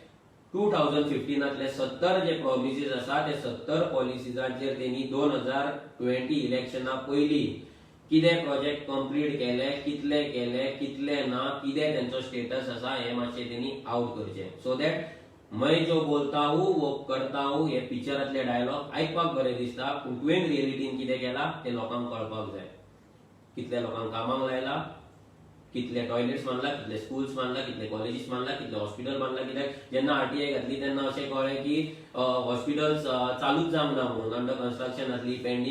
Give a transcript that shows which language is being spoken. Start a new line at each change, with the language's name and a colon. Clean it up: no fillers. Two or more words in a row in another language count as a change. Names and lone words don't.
Konkani: 2015 70 जे प्रॉमिसीस आसा ते 70 पॉलिसीजांचेर तेणी 2020 इलेक्शना पयलीं कितें
English: project complete
Konkani: केले कितले ना कितें तेंचो स्टेटस आसा हे मातशें तेणी आउट करचें
English: so that
Hindi: मैं जो बोलता हूँ वो करता हूँ
Konkani: हे पिक्चरांतले डायलॉग आयकपाक बरें दिसता पूण तुवें रियलिटीन कितें केला ते लोकांक कळपाक जाय कितले लोकांक कामाक लायला कितले टॉयलेट्स बांदला कितले स्कूल्स बांदला कितले कॉलेजीस बांदला कितले हॉस्पिटल बांदला कित्याक जेन्ना आरटीआय घातली तेन्ना अशें कळ्ळें की हॉस्पिटल्स चालूच जावंक ना म्हणून
English: under construction
Konkani: आसली पेंडिंग